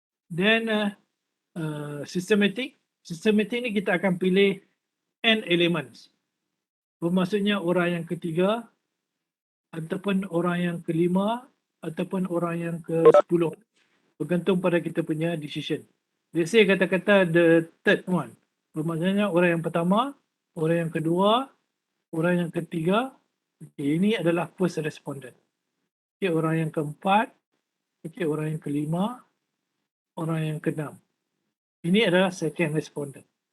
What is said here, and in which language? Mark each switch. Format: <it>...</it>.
<ms>Then systematic. Systematic ni kita akan pilih n elements. Bermaksudnya orang yang ketiga ataupun orang yang kelima ataupun orang yang ke-10. Bergantung pada kita punya decision.</ms> <en>Let's say kata-kata the third one.</en> <ms>Bermaksudnya orang yang pertama, orang yang kedua, orang yang ketiga. Okay, ini adalah first respondent. Okay, orang yang keempat, okay, orang yang kelima, orang yang keenam. Ini adalah second respondent.</ms>